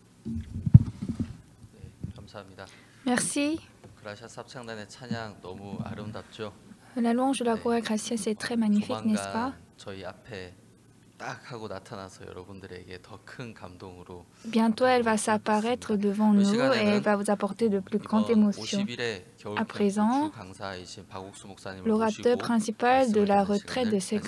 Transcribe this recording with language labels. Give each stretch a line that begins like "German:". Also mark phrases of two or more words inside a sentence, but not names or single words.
Korean: 감사합니다.
French: Merci.
Korean: 그라시아스 합창단의 찬양 너무 아름답죠?
French: La louange de la chorale Gracia, c'est très magnifique, n'est-ce pas?
Korean: 조만간 저희 앞에 딱 하고 나타나서 여러분들에게 더 큰 감동으로
French: Bientôt, elle va s'apparaître devant nous et elle va vous apporter de plus grandes
Korean: 이번
French: émotions.
Korean: 50일의 겨울
French: À
Korean: 캠프
French: présent,
Korean: 주 강사이신 박옥수 목사님을
French: l'orateur
Korean: 모시고
French: principal de la
Korean: 말씀을
French: retraite
Korean: 드리는
French: de
Korean: 시간을